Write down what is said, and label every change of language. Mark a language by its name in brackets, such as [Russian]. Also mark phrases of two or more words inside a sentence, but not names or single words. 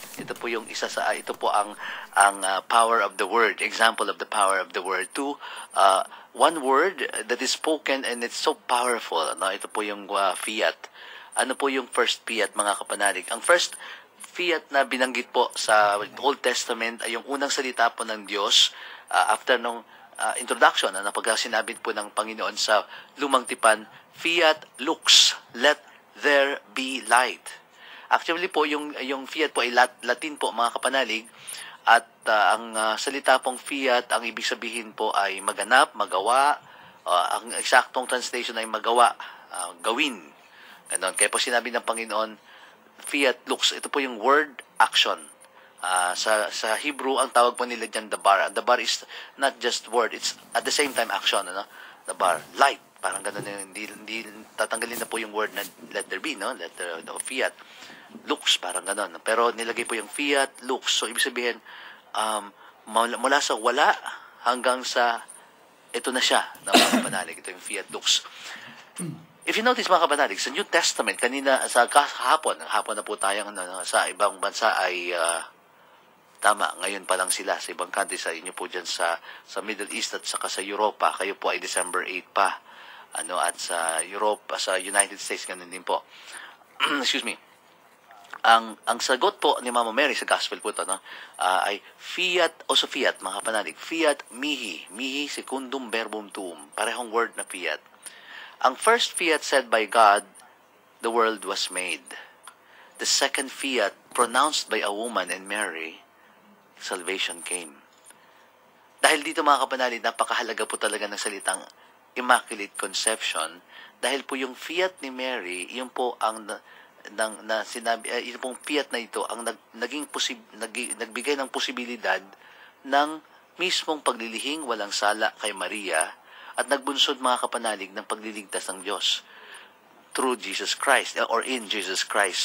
[Filipino] ito po yung isa sa ito po ang [English] power of the word, example of the power of the word. Two, one word that is spoken and it's so powerful, no? [Filipino] Ito po yung fiat. Ano po yung first fiat, mga kapanalig? Ang first fiat na binanggit po sa Old Testament ay yung unang salita po ng Diyos after nung introduction na pag sinabi po ng Panginoon sa Lumang Tipan, [Latin] fiat lux, [English] let there be light. [Filipino] Actually po, yung fiat po ay Latin po, mga kapanalig, at ang salita pong fiat, ang ibig sabihin po ay maganap, magawa, ang eksaktong translation ay magawa, gawin. Ganon. Kaya po sinabi ng Panginoon, [Latin] fiat lux, [Filipino] ito po yung [English] word action. [Filipino] Sa Hebrew, ang tawag po nila dyan, dabar. [English] Dabar is not just word, it's at the same time action, [Filipino] ano? Dabar, light. Parang ganun, hindi tatanggalin na po yung word na [English] let there be, [Filipino] no? Letter, no, fiat. Lux, parang ganun. Pero nilagay po yung [Latin] fiat, lux. [Filipino] So, ibig sabihin, mula sa wala hanggang sa ito na siya, na mga kapanalig. Ito yung [Latin] fiat lux. [English] If you notice, [Filipino] mga kapanalig, sa New Testament, kanina, sa hapon na po tayong sa ibang bansa ay tama, ngayon pa lang sila sa ibang country, sa inyo po dyan sa Middle East at saka sa Europa. Kayo po ay December 8 pa. At sa Europe, sa United States, ganun din po. [English] Excuse me. [Filipino] Ang sagot po ni Mama Mary sa gospel po ito, ay fiat, also fiat, mga kapanalig, [Latin] fiat mihi secundum verbum tuum, [Filipino] parehong word na fiat. [English] Ang first fiat said by God, the world was made. The second fiat pronounced by a woman and Mary, salvation came. [Filipino] Dahil dito, mga kapanalig, napakahalaga po talaga ng salitang Immaculate Conception, dahil po yung fiat ni Mary, yun po ang yun pong fiat na ito ang nagbigay ng posibilidad ng mismong paglilihing walang sala kay Maria at nagbunsod, mga kapanalig, ng pagliligtas ng Diyos [English] through Jesus Christ or in Jesus Christ.